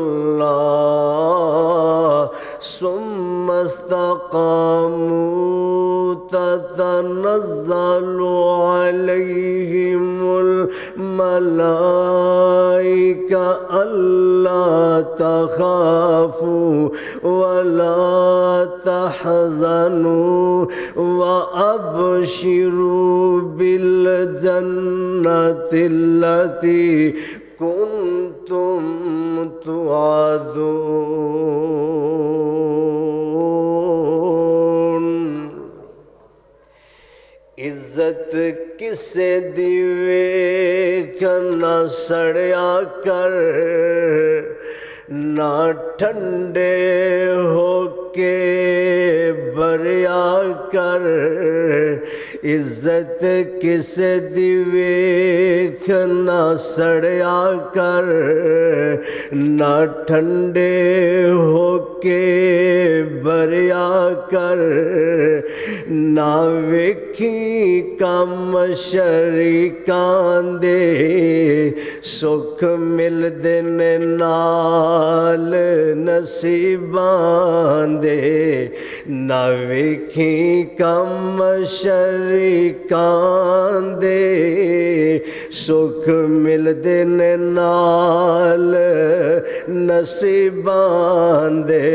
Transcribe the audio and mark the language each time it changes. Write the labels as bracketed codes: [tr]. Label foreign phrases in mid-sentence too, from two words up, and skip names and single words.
[ar] اللہ ثم استقاموا تتنزل عليهم الملائكة ألا تخافوا ولا تحزنوا وأبشروا بالجنة التي كنتم توعدون۔ [pa] عزت کسے دیوے نہ سڑیا کر، نہ ٹھنڈے ہو کے بریا کر۔ عزت کسے دیوے نہ سڑیا کر، نہ ٹھنڈے ہو کے بریا کر۔ نہ ویکھی کم شریکاں دے، سکھ ملدے نے نال نصیباں دے۔ نہ ویکھی کم شریکاں دے، سکھ ملدے نے نال نصیباں دے۔